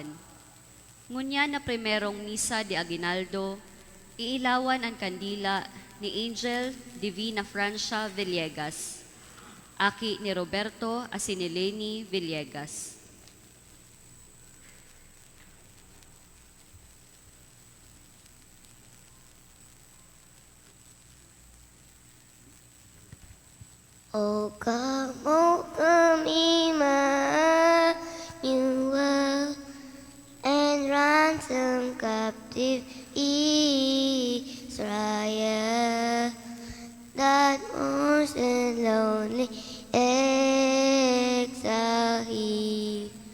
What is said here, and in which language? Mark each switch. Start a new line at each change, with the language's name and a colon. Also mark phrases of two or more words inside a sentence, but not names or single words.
Bikol: Ngunya na primerong misa de Aguinaldo, iilawan ang kandila ni Angel Divina Francia Villegas, aki ni Roberto Asinileni Villegas.
English: O come, come, Emmanuel, and ransom captive Israel, that mourns in lonely exile he.